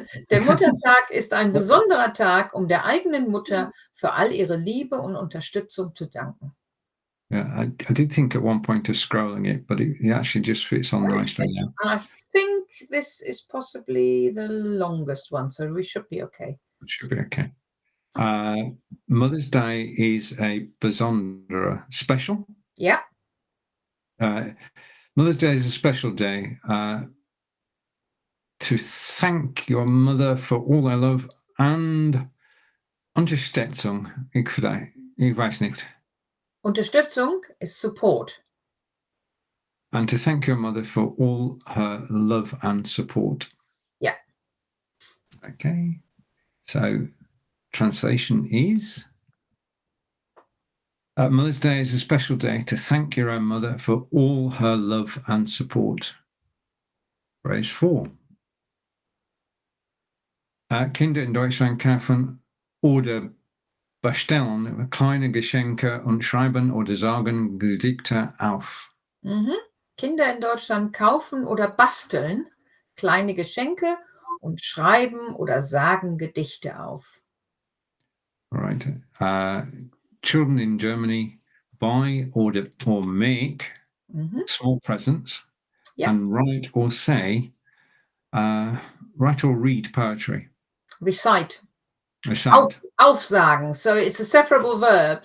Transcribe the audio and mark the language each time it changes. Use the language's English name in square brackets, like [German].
[German] Der Muttertag ist ein besonderer Tag, um der eigenen Mutter für all ihre Liebe und Unterstützung zu danken. [English] Yeah, I did think at one point of scrolling it, but it actually just fits on nicely now. I think this is possibly the longest one, so we should be okay. It should be okay. Mother's Day is a besonderer, special. Yeah. Mother's Day is a special day to thank your mother for all their love and Unterstützung. [German] Ich weiß nicht. [English] Unterstützung is support. And to thank your mother for all her love and support. Yeah. Okay. So translation is Mother's Day is a special day to thank your own mother for all her love and support. Phrase 4. [German] Kinder in Deutschland kaufen oder basteln kleine Geschenke und schreiben oder sagen Gedichte auf. Mhm. Kinder in Deutschland kaufen oder basteln kleine Geschenke und schreiben oder sagen Gedichte auf. [English] All right. Children in Germany buy or make small presents and write or say, write or read poetry. Recite. Recite. Aufsagen. So it's a separable verb.